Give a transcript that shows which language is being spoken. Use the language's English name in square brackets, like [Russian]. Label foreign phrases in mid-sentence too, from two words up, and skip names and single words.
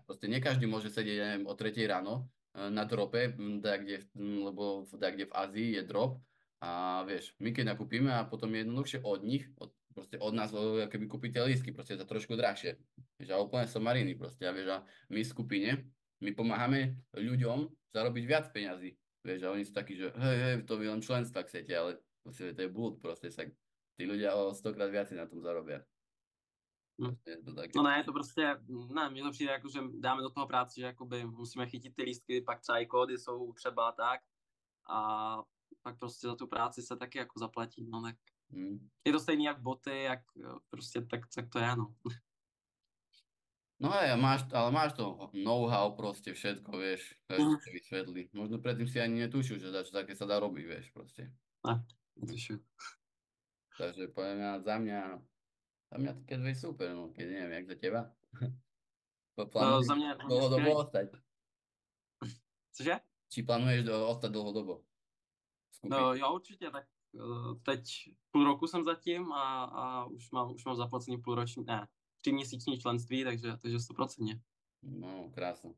[Slovak] Proste nie každý môže sedieť, ja neviem, o 3 ráno na drope, lebo kde v Ázii je drop a vieš, my keď nakúpime a potom je jednoduchšie od nich, proste od nás, keby kúpite lístky, proste je to trošku drahšie. Vieš, a úplne somariny proste. A vieš, a my v skupine, my pomáhame ľuďom zarobiť viac peňazí. Vieš, a oni sú takí, že hej, hej, to vy len členstva chcete, ale proste to je blúd, proste sa tí ľudia o 100-krát viac na tom zarobia. mhm. Proste je to také. [Czech] No ne, to prostě, ne, mně to přijde jako, že dáme do toho práci, že jakoby musíme chytit ty lístky, pak třeba i kódy jsou třeba tak a pak prostě za tu práci se taky jako zaplatí, no tak Hm. je to stejný jak boty, jak prostě tak to je, no. [Slovak] No aj, ale máš to know-how proste, všetko, vieš, každý Mhm. to vysvetlí. Možno predtým si ani netušil, že dačo také sa dá robiť, vieš, proste. [Czech] Ne, netuším. [Slovak] Takže poviem ja, za mňa také dve super, no, keď neviem, jak za teba. [Czech] Za [Slovak] Plánuješ [Czech] mě [Slovak] dlhodobo [Czech] skvělý. [Slovak] ostať? [Czech] Cože? [Slovak] Či plánuješ ostať dlhodobo v skupine? [Czech] No, jo, určitě, tak teď půl roku jsem zatím a už mám zaplacený půlroční, ne, 3 měsíční členství, takže 100%. [Slovak] No, krásno.